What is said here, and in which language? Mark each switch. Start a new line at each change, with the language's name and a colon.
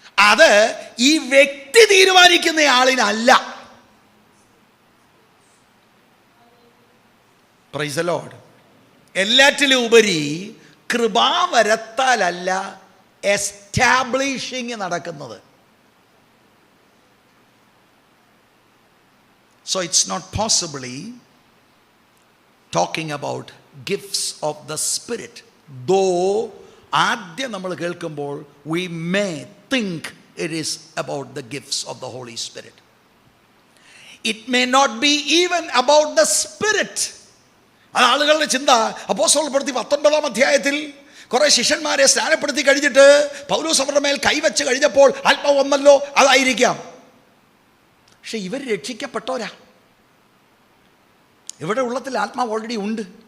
Malayalam: അത് ഈ വ്യക്തി തീരുമാനിക്കുന്ന ആളിനല്ല.
English: Praise the lord.
Malayalam: എല്ലാറ്റിലും ഉപരി കൃപാവരത്താലല്ല എസ്റ്റാബ്ലിഷിങ് നടക്കുന്നത്.
English: So it's not possibly talking about gifts of the Spirit. Though
Malayalam: ആദ്യം നമ്മൾ കേൾക്കുമ്പോൾ
English: we may think it is about the gifts of the Holy Spirit. It may not be even about the Spirit.
Malayalam: അത് ആളുകളുടെ ചിന്ത അപ്പോസ്തലർ പ്രവൃത്തി 19-ാം അധ്യായത്തിൽ കുറേ ശിഷ്യന്മാരെ സ്നാനപ്പെടുത്തി കഴിഞ്ഞിട്ട് പൗലോസ് അവരുടെ മേൽ കൈവച്ച് കഴിഞ്ഞപ്പോൾ ആത്മാവ് വന്നല്ലോ, അതായിരിക്കാം. പക്ഷെ ഇവർ രക്ഷിക്കപ്പെട്ടോരാ. ഇവിടെ ഉള്ളത്തിൽ ആത്മാവ് ഓൾറെഡി ഉണ്ട്.